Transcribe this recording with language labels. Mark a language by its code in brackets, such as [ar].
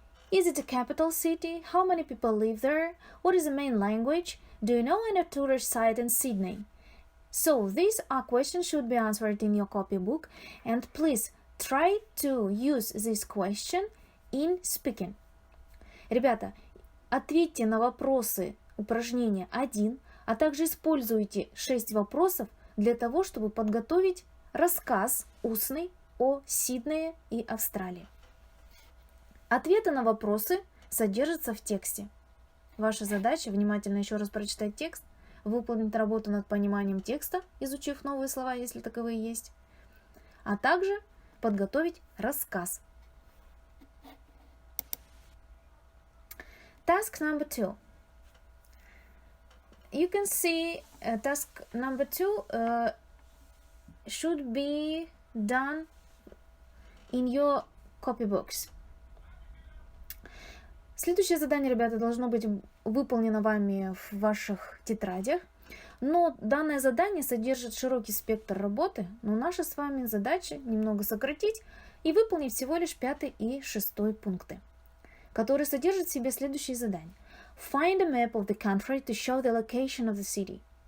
[en] Is it a capital city? How many people live there? What is the main language? Do you know any tourist site in Sydney? So these are questions should be answered in your copybook, and please try to use this question in speaking. [ru] Ребята, ответьте на вопросы упражнения 1, а также используйте 6 вопросов для того, чтобы подготовить рассказ устный о Сиднее и Австралии. Ответы на вопросы содержатся в тексте. Ваша задача внимательно еще раз прочитать текст, выполнить работу над пониманием текста, изучив новые слова, если таковые есть, а также подготовить рассказ. [en] Task number 2. You can see task number 2 should be done in your copybooks. [ru] Следующее задание, ребята, должно быть выполнено вами в ваших тетрадях, но данное задание содержит широкий спектр работы, но наша с вами задача немного сократить и выполнить всего лишь 5 и 6 пункты, которые содержат в себе следующие задания. [en] Find a map of the country to show the location of the city.